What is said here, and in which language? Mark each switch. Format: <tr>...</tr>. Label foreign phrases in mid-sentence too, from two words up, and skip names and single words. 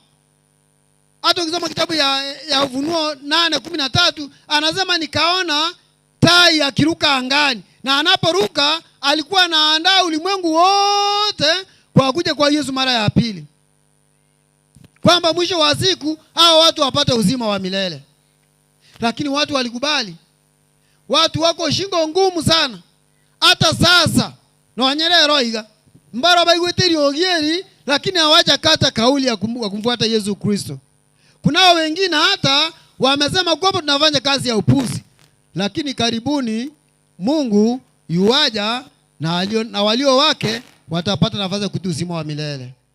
<sw>Hata ukisoma kitabu ya Ufunuo 8:13 anasema nikaona tai akiruka angani, na anaporuka alikuwa anaandaa ulimwengu wote kwa kuja kwa Yesu mara ya pili, kwamba mwisho wa siku hao watu wapate uzima wa milele. Lakini watu walikubali. Watu wako shingo ngumu sana. Hata sasa</sw> <guz>no wanyerero iga mbara baigweteri ogieri,</guz> <sw>lakini hawaja kata kauli ya kumfuata Yesu Kristo. Kunao wengine hata wamesema kwamba tunafanya kazi ya upuzi, lakini karibuni Mungu yuaja na walio wake watapata nafasi ya kurithi uzima wa milele.</sw>